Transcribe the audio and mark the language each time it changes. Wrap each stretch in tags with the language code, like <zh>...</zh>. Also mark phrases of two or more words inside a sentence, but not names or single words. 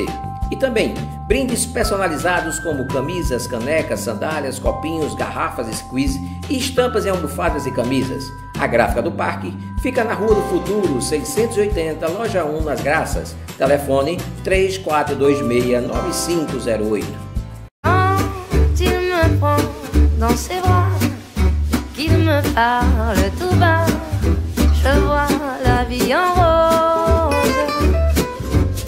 <pt>E também brindes personalizados como camisas, canecas, sandálias, copinhos, garrafas, squeeze e estampas em almofadas e camisas. A Gráfica do Parque fica na Rua do Futuro, 680, Loja 1, Nas Graças. Telefone 3426-9508.</pt> <fr>Dans ses bras, qu'il me parle tout bas, je vois la vie en rose.</fr>